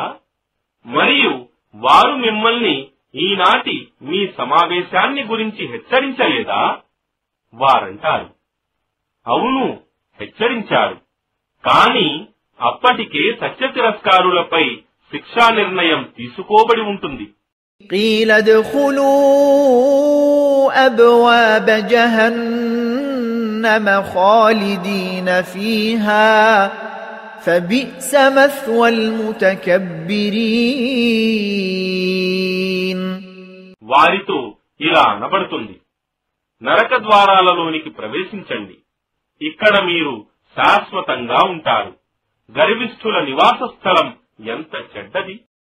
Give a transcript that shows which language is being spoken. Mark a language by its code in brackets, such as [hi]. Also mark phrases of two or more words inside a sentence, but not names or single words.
[te] మరియు వారు మిమ్మల్ని ఈనాటి మీ సమావేశాన్ని గురించి హెచ్చరించలేదా? వారంటారు, అవును, హెచ్చరించారు, కాని అప్పటికే సత్య తిరస్కారులపై శిక్షా నిర్ణయం తీసుకోబడి ఉంటుంది. [ar] قيل ادخلوا أبواب جهنم خالدين فيها فبئس مثوى المتكبرين. [te] వారితో ఇలా అనబడుతుంది, నరక ద్వారాలలోనికి ప్రవేశించండి, ఇక్కడ మీరు శాశ్వతంగా ఉంటారు. గర్విష్ఠుల నివాస స్థలం ఎంత చెడ్డది.